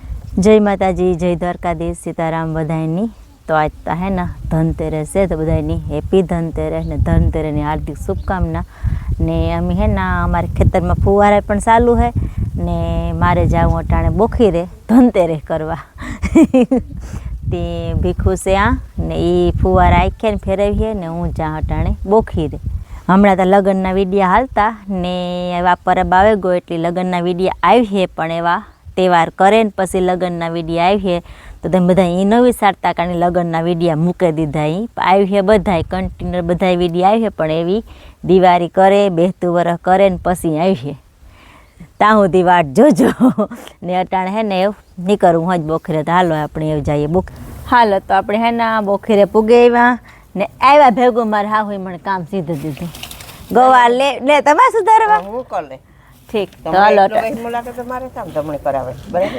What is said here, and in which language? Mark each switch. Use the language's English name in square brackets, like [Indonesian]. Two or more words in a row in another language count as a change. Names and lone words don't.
[Gujarati] જય માતાજી, જય દ્વારકાધીશ, સીતારામ બધાઈની। તો આજ તો હે ના ધનતેરસ હે, તો બધાઈની હેપ્પી ધનતેરસ ને ધનતેરસ ની हार्दिक शुभकामना। ને અમી હે ના અમારે ખેતર માં ફુવારા પણ ચાલુ હે ને મારે જાઉં અટાણે બોખીરે ધનતેરસ કરવા તે ભીખુ સે આ ને ઈ ફુવારા આખે ફેરવીએ ને હું જા અટાણે બોખીરે। હમણાં તો લગ્નના વિડિયા હાલતા ને એવા પરબ આવે ગયો એટલે લગ્નના વિડિયા આવી પણ એવા તહેવાર કરે ને પછી લગ્નના વિડિયા આવી તો તમે બધા ઈ ન વિચારતા કારણ લગ્નના વિડિયા મૂકી દીધા। ઈ આવી બધાય કંટિન્યૂ બધાય વિડિયા આવી પણ એવી દિવાળી કરે બેહતું વરસ કરે ને પછી આવી ત્યાં સુધી વાટ જોજો ને અટાણે હે ને એવું નીકળવું હોય બોખીરે તો હાલો આપણે એવું જઈએ હાલો તો આપણે હે ને બોખીરે પૂગે આવ્યા ને આવ્યા ભેગું મારે હા હોય મને કામ સીધું દીધું ગવાર લે તમારે સુધારવા હું કર લે ઠીક તો હાલો મુલાકાત તમારે કામ તમને કરાવે બરાબર